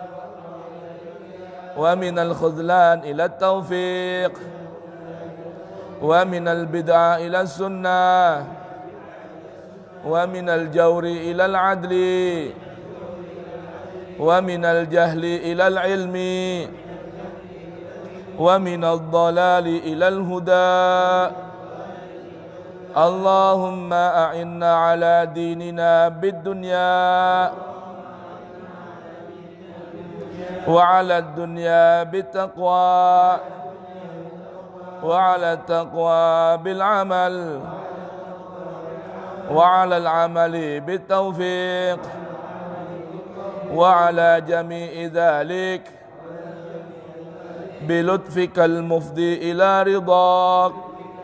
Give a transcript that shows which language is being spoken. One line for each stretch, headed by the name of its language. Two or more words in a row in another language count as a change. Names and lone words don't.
Arabic: ومن الخذلان إلى التوفيق ومن البدعة إلى السنة ومن الجور إلى العدل ومن الجهل إلى العلم ومن الضلال إلى الهدى. اللهم أعنا على ديننا بالدنيا وعلى دنيا بالتقوى وعلى تقوى بالعمل وعلى العمل بالتوفيق وعلى جميع ذلك بلطفك المفضي إلى رضاك